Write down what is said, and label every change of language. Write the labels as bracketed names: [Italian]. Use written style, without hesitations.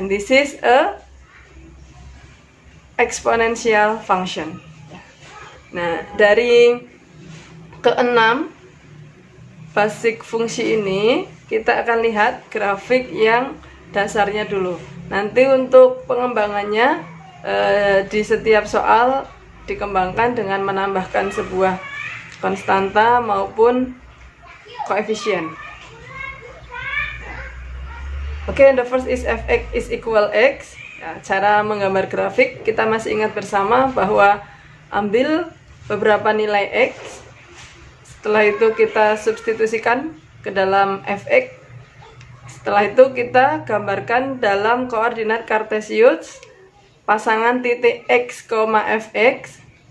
[English] And this is a exponential function. [Indonesian] Nah, dari keenam basic fungsi ini kita akan lihat grafik yang dasarnya dulu. Nanti untuk pengembangannya di setiap soal dikembangkan dengan menambahkan sebuah konstanta maupun koefisien. [English] Oke, the first is fx is equal x. [Indonesian] Ya, cara menggambar grafik kita masih ingat bersama bahwa ambil beberapa nilai x, setelah itu kita substitusikan ke dalam fx, setelah itu kita gambarkan dalam koordinat kartesius pasangan titik x, fx.